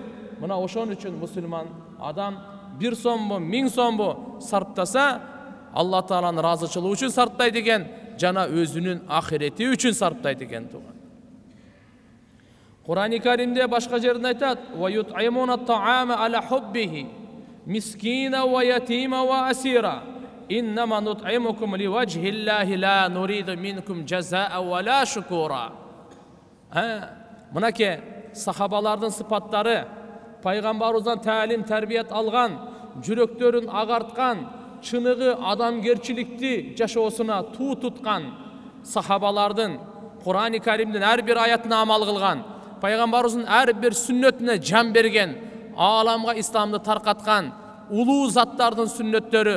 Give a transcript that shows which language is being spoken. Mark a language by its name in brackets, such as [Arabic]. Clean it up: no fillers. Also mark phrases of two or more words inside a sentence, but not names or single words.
[Kyrgyz] Мына ошон үчүн мусулман адам 1 сомбу, 1000 сомбу сарптаса, Алла Тааланын ыраазычылыгы үчүн сарптайт экен, жана өзүнүн ахирети үчүн сарптайт экен туган. Кур'ан-ы Каримде башка жерде айтат: [Arabic] "ويطعمون الطعام على حبه مسكينا ويتيما وأسيرا. إنما نطعمكم لوجه الله لا نريد منكم جزاء ولا شكورا." [Kyrgyz] Мынаке сахабалардын сыпаттары, пайгамбарыбыздан таалим, тарбият алган, жүрөктөрүн агарткан, чыныгы адамгерчиликти жашоосуна туу туткан сахабалардын Кур'ан-ы Каримдин ар бир аятына амал кылган, пайгамбарыбыздын ар бир сүннөтүнө жан берген, ааламга исламды таркаткан улуу заттардын сүннөттөрү.